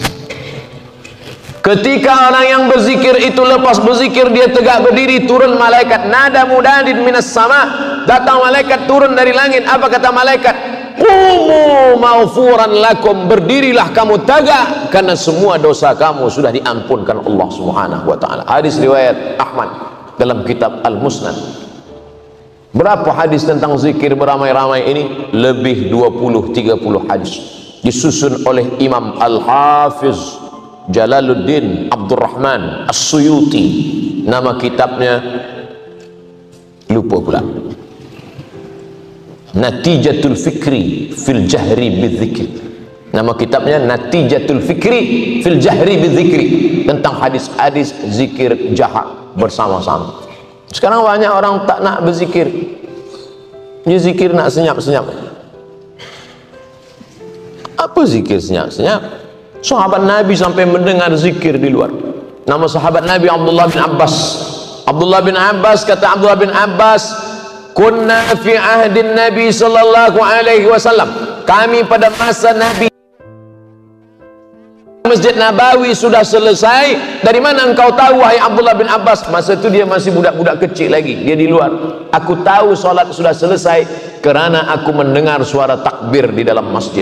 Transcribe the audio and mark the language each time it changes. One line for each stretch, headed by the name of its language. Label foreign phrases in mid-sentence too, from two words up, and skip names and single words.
Malay: Ketika orang yang berzikir itu lepas berzikir, dia tegak berdiri, turun malaikat.
Arabic: نادى مناد من السماء,
Malay: datang malaikat turun dari langit. Apa kata malaikat?
Arabic: قوموا مغفورا لكم,
Malay: berdirilah kamu tegak karena semua dosa kamu sudah diampunkan Allah
Arabic: سبحانه وتعالى.
Malay: Hadis riwayat Ahmad dalam kitab Al-Musnad. Berapa hadis tentang zikir beramai-ramai ini? Lebih 20-30 hadis. Disusun oleh Imam Al-Hafiz Jalaluddin Abdurrahman As-Suyuti. Nama kitabnya lupa pula. Natijatul Fikri fil Jahri Bidzikri. Nama kitabnya Natijatul Fikri fil Jahri Bidzikri, tentang hadis-hadis zikir jahat bersama-sama. Sekarang banyak orang tak nak berzikir, dia zikir nak senyap-senyap. Apa zikir senyap-senyap? Sahabat Nabi sampai mendengar zikir di luar. Nama sahabat Nabi Abdullah bin Abbas. Abdullah bin Abbas, kata Abdullah bin Abbas,
Arabic: كنا في عهد النبي صلى الله عليه وسلم,
Malay: kami pada masa Nabi Masjid Nabawi sudah selesai. Dari mana engkau tahu wahai Abdullah bin Abbas? Masa itu dia masih budak-budak kecil lagi, dia di luar. Aku tahu solat sudah selesai kerana aku mendengar suara takbir di dalam masjid.